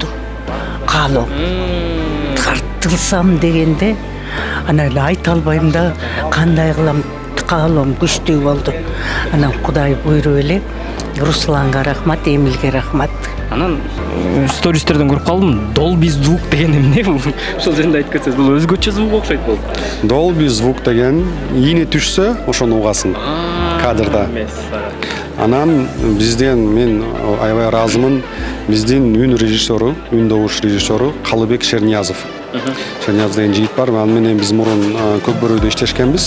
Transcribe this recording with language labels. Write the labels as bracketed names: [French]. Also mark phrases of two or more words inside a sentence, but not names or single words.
[Kyrgyz] Каалоом тартылсам дегенде анан эле айта албайм да, кандай кылам, каалоом күчтүү болду. Анан Кудай буйруп эле Русланга рахмат, Эмилге рахмат. Анан стористерден көрүп калдым, Dolby звук деген эмне бул? Ошол жерде айтып кетсеңиз, бул өзгөчө звук окшойт болду. Dolby звук деген ийне түшсө, ошону угасың кадрда. Анан бизден мен аябай ыраазымын, биздин үн режиссеру, үн добуш режиссеру Калыбек Шерниязов. Шерниязов деген жигит бар, ал менен биз мурун Көкбөрөдө иштешкенбиз.